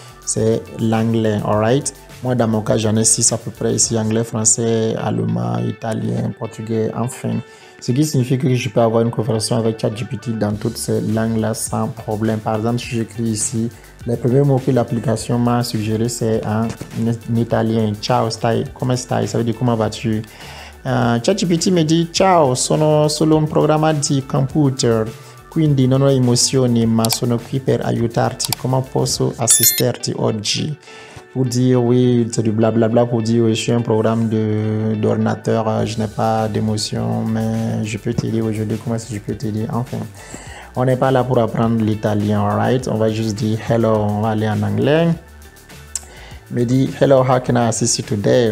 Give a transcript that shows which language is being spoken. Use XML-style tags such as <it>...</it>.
<fr>C'est l'anglais, alright? Moi, dans mon cas, j'en ai 6 à peu près ici, anglais, français, allemand, italien, portugais, enfin. Ce qui signifie que je peux avoir une conversation avec ChatGPT dans toutes ces langues-là sans problème. Par exemple, si j'écris ici, les premiers mots que l'application m'a suggéré, c'est en italien.</fr> <it>Ciao, stai? Come stai?</it> <fr>Ça veut dire comment vas-tu?</fr> <it>ChatGPT mi dit ciao, sono solo un programma di computer, quindi non ho emozioni, ma sono qui per aiutarti. Comment posso assisterti oggi?</it> <fr>Pour dire oui, c'est du blablabla pour dire oui, je suis un programme d'ordinateur, je n'ai pas d'émotion, mais je peux t'aider aujourd'hui. Comment est-ce que je peux t'aider? Enfin, on n'est pas là pour apprendre l'italien, alright? On va juste dire hello, on va aller en anglais. Me dit</fr> <en>hello, how can I assist you today?</en>